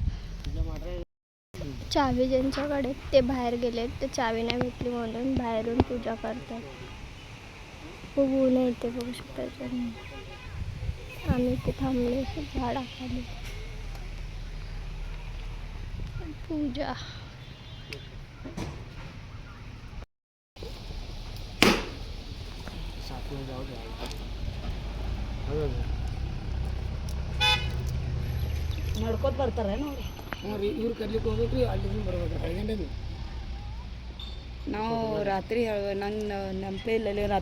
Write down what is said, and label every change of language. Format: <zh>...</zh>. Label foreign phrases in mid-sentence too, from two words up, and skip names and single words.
<mr>चावी ज्यांच्याकडे ते बाहेर गेलेत. ते चावी नाही भेटली म्हणून बाहेरून पूजा करतात. खूप ऊन आहे इथे बघू शकता. आम्ही इथे थांबले झाडाखाली. पूजा</mr> <kn>ನಡ್ಕೋತ ಬರ್ತಾರೆ ನೋಡಿ. ಇವ್ರು ಕರ್ಲಿಕ್ಕೆ ಹೋಗ್ಬೇಕ್ರಿ ಅಲ್ಲಿ ಬರ್ಬೇಕು 5 ಗಂಟೆಗೆ. ನಾವು ರಾತ್ರಿ ನಂಗೆ ನೆನಪೇ ಇಲ್ಲ ರಾತ್ರಿ.</kn>